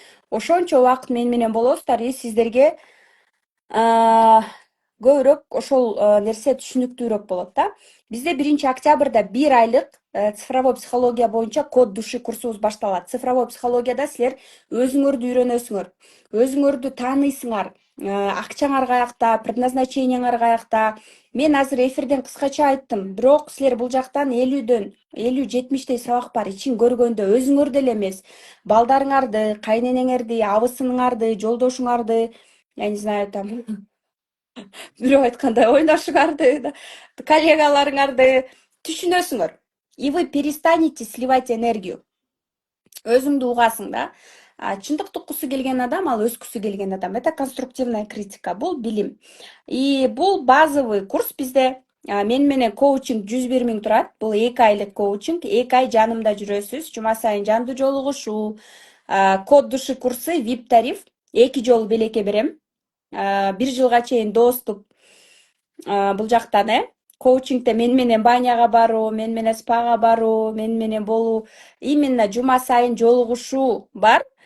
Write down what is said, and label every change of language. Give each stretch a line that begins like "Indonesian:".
Kyrgyz: Ошончо убакыт мен менен болосуздар, и сиздерге көбүрөөк ошол нерсе түшүнүктүүрөөк болот да. Бизде 1-октябрда 1 айлык цифровой психология боюнча код души курсубуз башталат. Цифровой психологияда силер өзүңөрдү үйрөнөсүңөр, өзүңөрдү тааныйсыңар, акчаңар каякта, предназначениеңер каякта. Мен азыр эфирден кыскача айттым, бирок силер бул жактан 50-70 сабак бар. Ичин көргөндө өзүңөр деле эмес, балдарыңарды, кайненеңерди, абысыныңарды, жолдошуңарды,
Russian: я не знаю,
Kyrgyz: там бирөө айткандай ойношуңарды, коллегаларыңарды түшүнөсүңөр.
Russian: И вы перестанете сливать энергию.
Kyrgyz: Өзүңдү угасың да. Чындыкты уккусу келген адам, ал өскүсү келген адам.
Russian: Это конструктивная критика,
Kyrgyz: бул билим. И бул базовый курс бизде. Мен менен коучинг 101 000 турат. Бул 2 айлык коучинг. 2 ай жанымда жүрөсүз. Жума сайын жандуу жолугушуу, код души курсы, VIP тариф. 2 жолу белекке берем. 1 жылга чейин доступ бул жактан, коучингде мен менен баняга баруу, мен менен спага баруу, мен менен болуу, именно жума сайын жолугушуу бар.